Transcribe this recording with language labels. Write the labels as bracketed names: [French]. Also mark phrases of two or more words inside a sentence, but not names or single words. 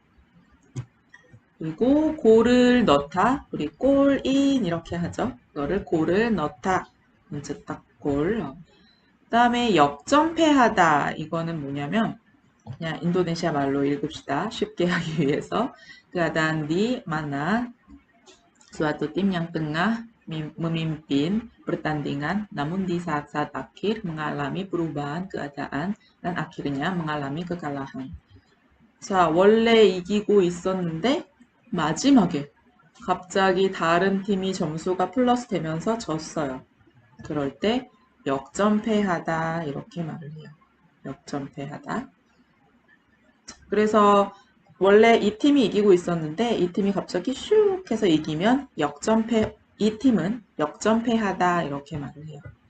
[Korean] 그리고 골을 넣다, 우리 골인 이렇게 하죠. 이거를 골을 넣다, 문제딱 골. 그다음에 역전패하다, 이거는 뭐냐면 그냥 인도네시아 말로 읽읍시다. 쉽게 하기 위해서. [Indonesian] keadaan di mana suatu tim yang tengah memimpin pertandingan namun di saat-saat akhir mengalami perubahan keadaan dan akhirnya mengalami kekalahan. [Korean] 자, 원래 이기고 있었는데 마지막에 갑자기 다른 팀이 점수가 플러스 되면서 졌어요. 그럴 때 역전패하다 이렇게 말을 해요. 역전패하다. 그래서 원래 이 팀이 이기고 있었는데 이 팀이 갑자기 슉 해서 이기면 역전패, 이 팀은 역전패하다 이렇게 말을 해요.